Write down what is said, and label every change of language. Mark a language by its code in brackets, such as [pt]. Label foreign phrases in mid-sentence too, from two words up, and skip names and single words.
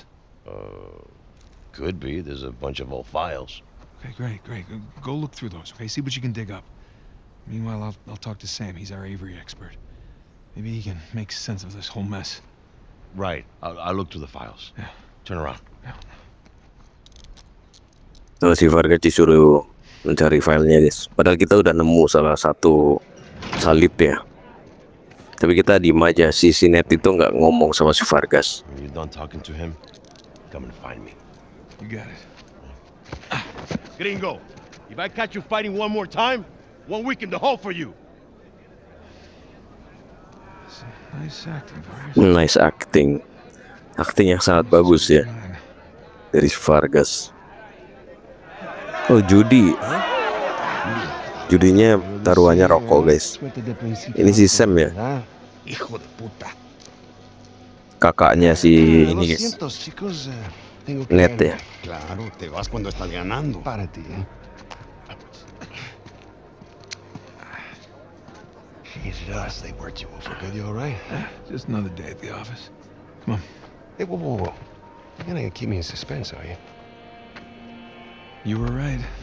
[en] Could be. There's a bunch of old files. Okay, great. Go look through those, okay? See what you can dig up. Meanwhile, I'll talk to Sam. He's our Avery expert. Maybe he can make sense of this whole mess. Right. I'll look through the files. Yeah. Turn around. [id] Tuh si Vargas disuruh mencari filenya guys. Padahal kita udah nemu salah satu salib ya. Tapi kita diem aja. Si Sinet itu nggak ngomong sama si Vargas. [en] When you're done talking to him, come and find me. You got it. Gringo, if I catch you fighting one more time, 1 week in the hole for you. Nice acting, Vargas. Nice acting. [id] Acting yang sangat bagus ya dari Vargas. Oh, judi. Judinya taruhannya rokok guys. Ini si Sam ya. [es] hijo de puta. [id] Kakaknya si [es] Lo [id] ini guys. [es] siento, chicos. Tengo que [id] Net [es] irme. [id] ya. [es] Claro, te vas cuando estás ganando. Párate, [en] Jesus, they worked you over good. You all right? Just another day at the office. Come on. Hey, whoa, whoa, whoa. You're not gonna keep me in suspense, are you? You were right.